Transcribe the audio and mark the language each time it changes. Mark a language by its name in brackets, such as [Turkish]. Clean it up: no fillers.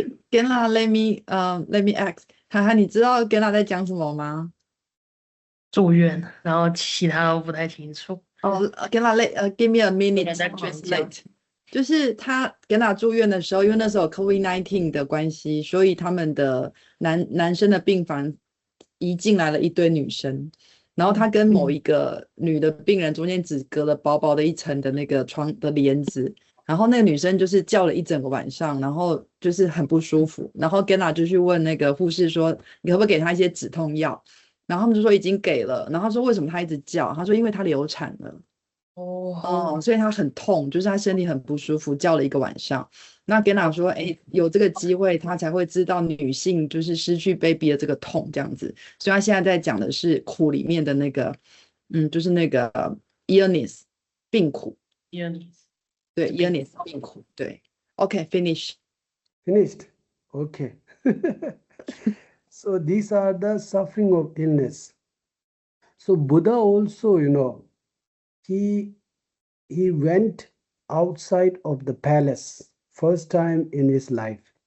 [Chinese] Gena, [English] let me ask， [Chinese] 涵涵，你知道 Gena 在讲什么吗？住院，然后其他都不太清楚。 [English] Gena, give me a minute That to translate. translate。 [Chinese] 就是他 Gena 住院的时候，因为那时候 COVID-19 的关系，所以他们的男生的病房移进来了一堆女生，然后他跟某一个女的病人中间只隔了薄薄的一层的那个床的帘子。然后那个女生就是叫了一整个晚上，然后就是很不舒服，然后 Gena 就去问那个护士说，你可不可以给她一些止痛药？然后他们就说已经给了，然后他说为什么她一直叫？他说因为她流产了。所以她很痛，就是她身体很不舒服，叫了一个晚上。那 Gena 说，有这个机会，她才会知道女性就是失去 baby 的这个痛这样子。所以她现在在讲的是苦里面的那个，就是那个 illness 病苦。对 illness 病苦，对 [English] OK finished Okay. So these are the suffering of illness. So Buddha also, he went outside of the palace first time in his life.